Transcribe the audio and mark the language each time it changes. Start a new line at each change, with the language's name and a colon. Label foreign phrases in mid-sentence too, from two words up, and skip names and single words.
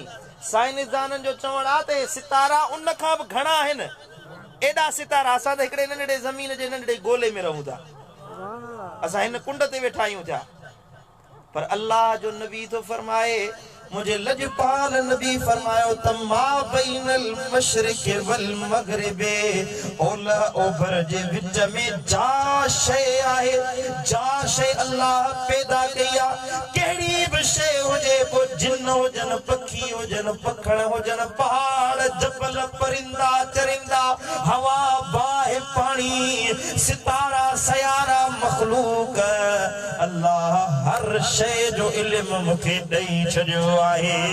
Sindhi: साइंसदाननि जो चवणु आहे त सितारा उन खां बि घणा आहिनि। एॾा सितारा, असां त हिकिड़े नंढड़े ज़मीन जे नंढड़े गोले में रहूं था। असां हिन कुंड ते वेठा आहियूं थिया, पर अल्लाह जो नबी तो फरमाए, मुझे लजपाल नबी फरमायो त
Arabic: ما بين المشرق والمغرب,
Sindhi: ओलह ओभर जे विच में जा शइ आहे, जा शइ अल्लाह पैदा कई आहे। कहिड़ी बि शइ हुजे, को जिन हुजनि, पखी हुजनि, पखड़ हुजनि, पहाड़ जबल, परिंदा चरिंदा, हवा बाहि पाणी, सितारा सयारा मखलूक, अल्लाह हर शइ जो इल्म मूंखे ॾेई छॾियो आहे।